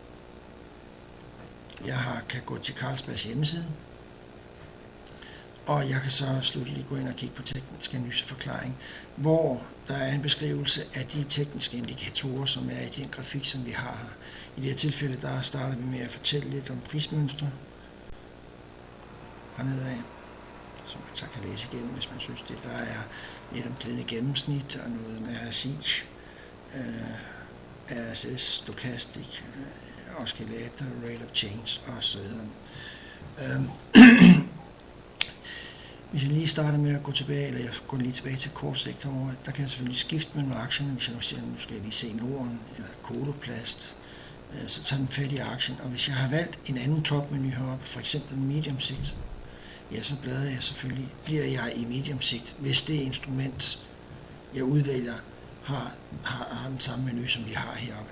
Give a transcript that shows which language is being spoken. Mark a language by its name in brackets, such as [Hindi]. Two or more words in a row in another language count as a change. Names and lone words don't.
[Danish] Jeg kan gå til Carlsbergs hjemmeside, og jeg kan så slutteligt gå ind og kigge på teknisk analyseforklaring, hvor der er en beskrivelse af de tekniske indikatorer, som er i den grafik, som vi har her. I det her tilfælde, der starter vi med at fortælle lidt om prismønstre hernede af, som man så kan læse igennem, hvis man synes det. Der er lidt om glidende gennemsnit og noget med RSI, RSS, Stochastic, oscillator, [English] rate of change [Danish] osv. Hvis jeg lige starter med at gå tilbage, eller jeg går lige tilbage til kortsigter over, der kan jeg selvfølgelig skifte mellem aktierne. Hvis jeg nu siger, nu skal jeg lige se Norden eller Coloplast, så tager den fat i aktien. Og hvis jeg har valgt en anden topmenu heroppe, for eksempel medium sigt, ja, så bliver jeg i medium sigt, hvis det instrument, jeg udvælger, har den samme menu, som vi har heroppe.